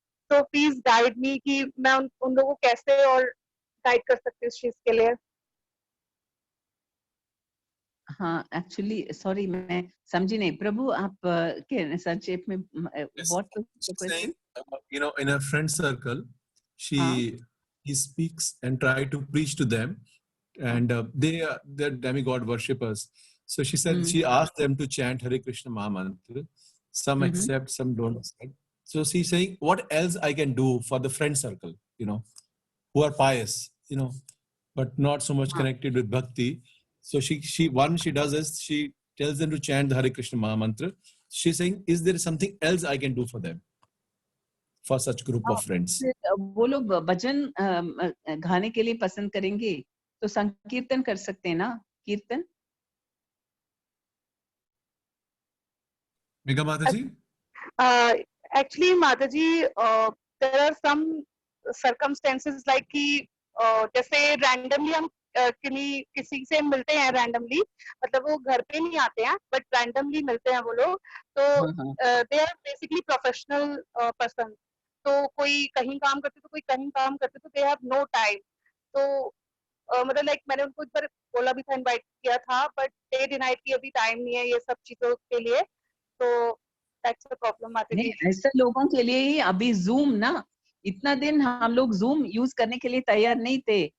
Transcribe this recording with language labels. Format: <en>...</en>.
<hi>तो please guide मी कि मैं उन लोगों को कैसे और गाइड कर सकती हूँ इस चीज के लिए. हाँ, एक्चुअली सॉरी मैं समझी नहीं. प्रभु आप के संक्षेप में</hi> <en>What was the question? In a friend circle, he speaks and try to preach to them, and they're demigod worshippers. So she said she asked them to chant Hare Krishna Mahamantra. Some accept, some don't accept. So she's saying, what else I can do for the friend circle, who are pious, but not so much connected with bhakti. So she does is she tells them to chant the Hare Krishna Mahamantra. She's saying, is there something else I can do for them, for such group of friends?</en> <hi>वो लोग भजन गाने के लिए पसंद करेंगे तो संकीर्तन कर सकते हैं ना, कीर्तन. Megha Mataji?</hi> <en>Actually, Mataji, there are some circumstances like</en> <hi>कि जैसे randomly हम किसी से मिलते हैं randomly, मतलब वो घर पे नहीं आते हैं, but randomly मिलते हैं वो लोग.</hi> <en>तो they are basically professional person.</en> <hi>तो कोई कहीं काम करते तो कोई कहीं काम करते, तो</hi> <en>they have no time.</en> <hi>तो मतलब लाइक मैंने उनको एक बार बोला भी था, इनवाइट किया था,</hi> <en>but they denied</en> <hi>कि अभी टाइम नहीं है ये सब चीजों के लिए.</hi> <en>तो that's a problem. माताजी,</en> <hi>ऐसे लोगों के लिए ही अभी जूम ना, इतना दिन हम लोग जूम यूज करने के लिए तैयार नहीं थे.</hi>